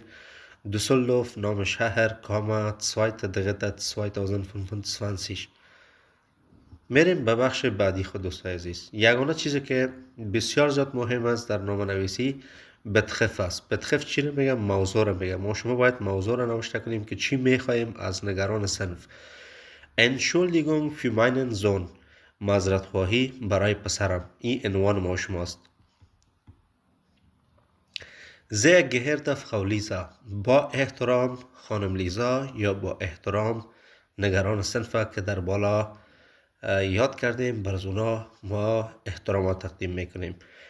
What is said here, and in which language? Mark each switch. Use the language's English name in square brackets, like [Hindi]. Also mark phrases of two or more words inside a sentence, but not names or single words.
[Persian] دیسلدورف نام شهر 2.3.2025. میریم به بخش بعدی خود دوستای عزیز. یگانه چیزی که بسیار زیاد مهم است در نامه نویسی بتخف است. بتخف چی رو میگم؟ موضوع رو میگم. ما شما باید موضوع رو نوشته کنیم که چی میخوایم از نگران صنف. [German] Entschuldigung für meinen Sohn. [Persian] معذرت خواهی برای پسرم. این عنوان ما شماست. [German] Sehr geehrte Frau Lisa. [Persian] با احترام خانم لیزا یا با احترام نگران صنف که در بالا یاد کردیم، بر اونا ما احترامات تقدیم میکنیم.